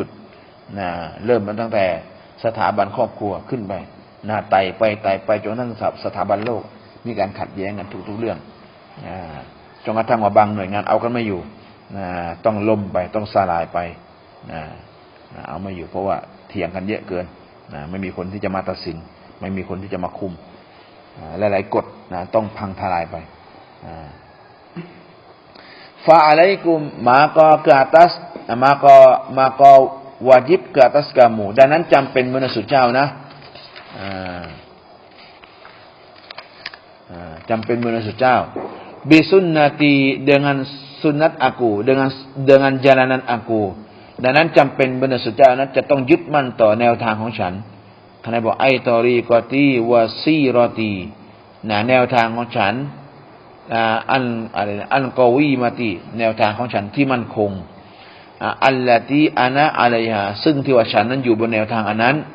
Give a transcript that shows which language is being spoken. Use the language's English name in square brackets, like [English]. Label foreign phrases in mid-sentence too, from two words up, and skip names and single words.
[Thai] เริ่มมาตั้งแต่สถาบันครอบครัวขึ้นไปไต่ไปจนทั้งสถาบันโลกมีการขัดแย้งกันทุกเรื่องจนกระทั่งว่าบางหน่วยงานเอากันไม่อยู่ต้องล่มไปต้องสลายไปเอาไม่อยู่เพราะว่าเถียงกันเยอะเกินไม่มีคนที่จะมาตัดสินไม่มีคนที่จะมาคุมหลายๆกฎต้องพังทลายไป ฟาอะลัยกุม [Malay] maka ke atas maka wajib ke atas kamu [Thai] ดังนั้นจำเป็นบรรดาสุเจ้านะจำเป็นบรรดาสุเจ้าบิสุนนตี [Malay] dengan sunnat aku dengan jalanan aku [Thai] ดังนั้นจำเป็นบรรดาสุเจ้านั้นจะต้องยึดมั่นต่อแนวทางของฉันท่านบอก [Arabic] أي طريقتي وسيرتي [Thai] แนวทางของฉัน อันกอวีมาตีแนวทางของฉันที่มั่นคง [Arabic] التي أنا عليها [Thai] ซึ่งที่ว่าฉันนั้นอยู่บนแนวทางอันนั้น